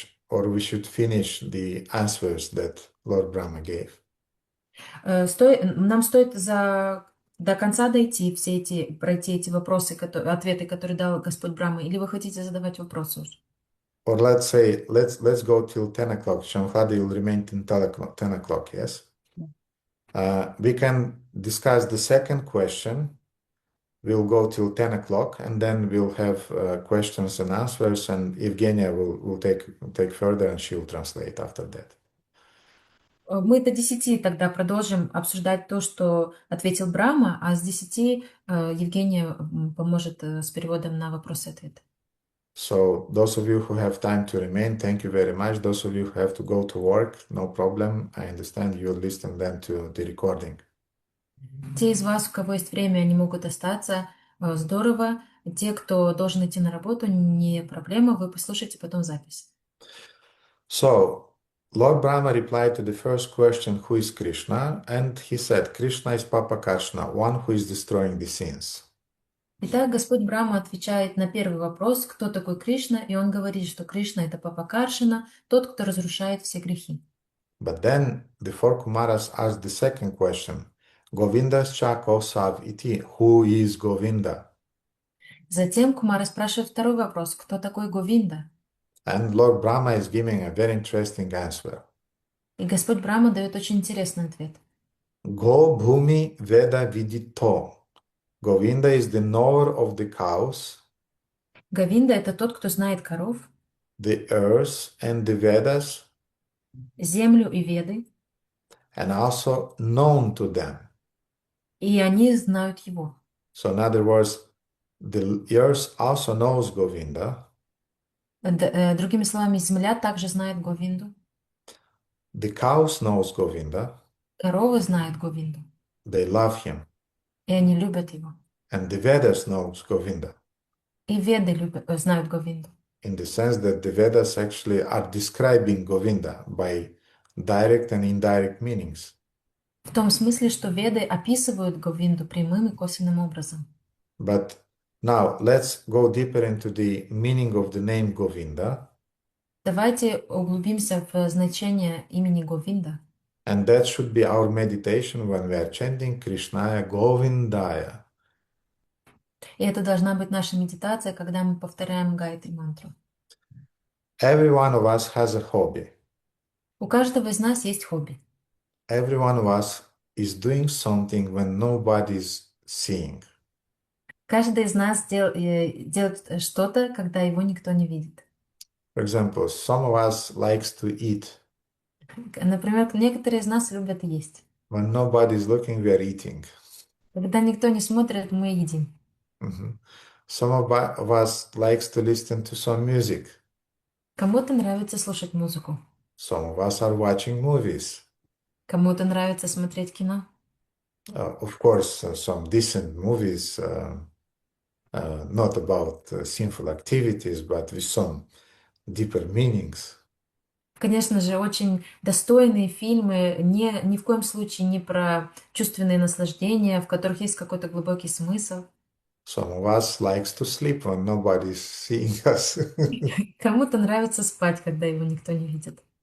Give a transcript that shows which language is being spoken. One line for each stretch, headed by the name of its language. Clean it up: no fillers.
English: or we should finish the answers that Lord Brahma gave.
Russian: Нам стоит до конца дойти, пройти эти вопросы, ответы, которые дал Господь Брахма, или вы хотите задавать вопросы уже?
English: Or let's say, let's go till 10 o'clock. Shamhadi will remain till 10 o'clock, yes? We can discuss the second question. We'll go till 10 o'clock, and then we'll have questions and answers, and Evgenia will take further, and she'll translate after that.
Russian: Мы до 10 тогда продолжим обсуждать то, что ответил Брахма, а с 10 Евгения поможет с переводом на вопросы и ответы.
English: So those of you who have time to remain, thank you very much. Those of you who have to go to work, no problem. I understand you'll listen then to the recording.
Russian: Те из вас, у кого есть время, они могут остаться. Здорово. Те, кто должен идти на работу, не проблема, вы послушайте потом запись.
English: So Lord Brahma replied to the first question, who is Krishna? And he said, Krishna is Papa Krishna, one who is destroying the sins.
Russian: Итак, Господь Брахма отвечает на первый вопрос, кто такой Кришна, и он говорит, что Кришна — это Папа Каршина, тот, кто разрушает все грехи.
English: But then the four Kumaras asked the second question,
Sanskrit: Govindascha Kosav iti,
English: who is Govinda?
Russian: Затем Кумара спрашивает второй вопрос, кто такой Говинда?
English: And Lord Brahma is giving a very interesting answer.
Russian: И Господь Брахма дает очень интересный ответ.
Sanskrit: Go Bhumi Veda Vidito.
English: Govinda is the knower of the cows,
Russian: Говинда — это тот, кто знает коров,
English: the earth, and the Vedas,
Russian: землю и Веды,
English: and also known to them.
Russian: и они знают его.
English: So in other words, the earth also knows Govinda,
Russian: Другими словами, земля также знает Говинду,
English: the cows knows Govinda,
Russian: коровы знают Говинду,
English: they love him,
Russian: и они любят его.
English: and the Vedas knows Govinda,
Russian: И Веды знают Говинду.
English: in the sense that the Vedas actually are describing Govinda by direct and indirect meanings.
Russian: В том смысле, что Веды описывают Говинду прямым и косвенным образом.
English: But now let's go deeper into the meaning of the name Govinda,
Russian: Давайте углубимся в значение имени Говинда.
English: and that should be our meditation when we are chanting Krishnaya Govindaya.
Russian: И это должна быть наша медитация, когда мы повторяем Гайатри мантру.
English: Every one of us has a hobby.
Russian: У каждого из нас есть хобби.
English: Every one of us is doing something when nobody's seeing.
Russian: Каждый из нас делает что-то, когда его никто не видит.
English: For example, some of us likes to eat.
Russian: Например, некоторые из нас любят есть.
English: When nobody's looking, we are eating.
Russian: Когда никто не смотрит, мы едим. Mhm.
English: Some of us likes to listen to some music.
Russian: Кому-то нравится слушать музыку.
English: Some of us are watching movies.
Russian: Кому-то нравится смотреть кино.
English: Of course, some decent movies, not about sinful activities, but with some deeper meanings.
Russian: Конечно же, очень достойные фильмы, ни в коем случае не про чувственные наслаждения, в которых есть какой-то глубокий смысл.
English: Some of us likes to sleep when nobody's seeing us.
Russian: Кому-то нравится спать, когда его никто не видит.